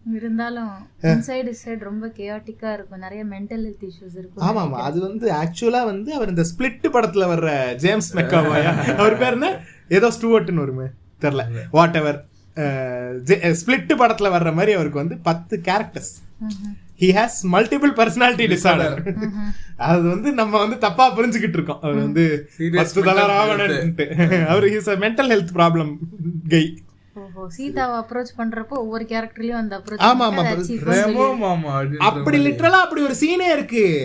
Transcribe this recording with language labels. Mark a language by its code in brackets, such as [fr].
[ta] இருந்தாலும் inside side ரொம்ப கியாட்டிக்கா இருக்கும். நிறைய மென்டல் ஹெல்த் இஷ்யூஸ் இருக்கும். ஆமா ஆமா அது வந்து ஆக்சுவலா வந்து அவர் இந்த ஸ்பிளிட் படத்துல வர்ற ஜேம்ஸ் மெக்காவாயா, அவர் பேர் என்ன, ஏதோ ஸ்டூவர்ட்னு வருமே தெரியல, வாட் எவர், ஸ்பிளிட் படத்துல வர்ற மாதிரி அவருக்கு வந்து 10 characters. [en] he has multiple personality disorder. [ta] அது வந்து நம்ம வந்து தப்பா புரிஞ்சுக்கிட்டு இருக்கோம். அவர் வந்து 10 தலை ராவணன். அவர் is [en] a mental health problem guy. [ta] சீதாவை அப்ரோச் பண்றப்போ ஒவ்வொரு கேரக்டர்லயும் அந்த ஆமா ஆமா அப்படி லிட்டரலா அப்படி ஒரு சீனே இருக்கு.